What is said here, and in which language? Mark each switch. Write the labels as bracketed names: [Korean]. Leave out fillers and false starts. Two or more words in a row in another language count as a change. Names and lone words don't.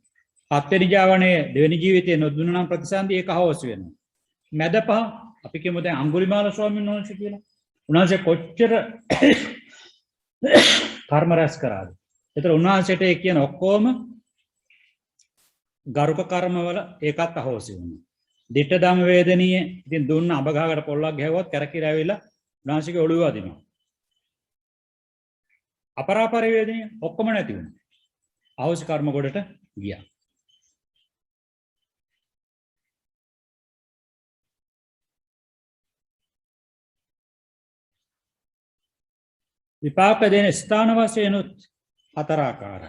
[Sinhala] හත්වෙනි ජවනයේ දෙවෙනි ජීවිතේ නොදුන්නා නම් ප්‍රතිසන්දි ඒක අවෝසි වෙනවා. මැද පහ අපි කියමු දැන් අඟුලිමාල ස්වාමීන් වහන්සේ කියලා. උන්වහන්සේ කොච්චර කර්ම රැස් කරාද? ඒතර උන්වහන්සේට ඒ කියන ඔක්කොම ගරුක කර්මවල ඒකත් අහෝසි වෙනවා. [Pali] ditta dhamma vedaniya [Sinhala] ඉතින් දුන්න අඹ ගහකට පොල්ලක් ගැහුවත් කැරකිලා ඇවිල්ලා උන්වහන්සේගේ ඔළුව අදිනවා. [Pali] අපරාපරි වේදනීය [Sinhala] ඔක්කොම නැති වුණා. අහෝසි කර්ම ගොඩට ගියා. විපාක දෙන ස්ථාන වශයෙන් උත් 4 ආකාරයි.